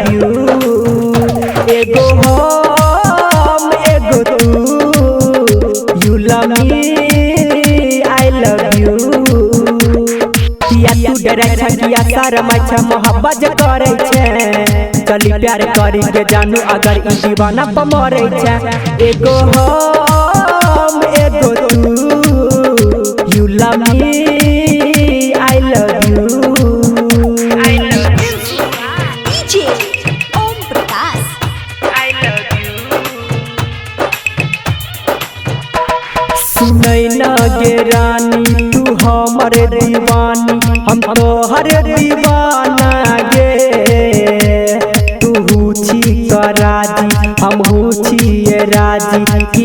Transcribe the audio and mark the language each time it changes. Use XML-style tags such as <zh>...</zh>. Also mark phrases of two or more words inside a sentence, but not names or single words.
<mai>यू एगो हम एगो तू</mai> <en>you love me I love you</en> <mai>किया तू डरे छकिया सारा मच्छा मोहब्बत करे छे चली प्यार करी के जानू अगर ई दीवाना पर मरे छे एगो हम एगो तू</mai> <en>you love me I love you</en> <mai>DJ ओम प्रकाश</mai> <en>I love you.</en> <mai>सुनै न गे रानी तू हमर दीवानी हम तोहर दीवाना गे तू छी राजी हम छी राजी की</mai>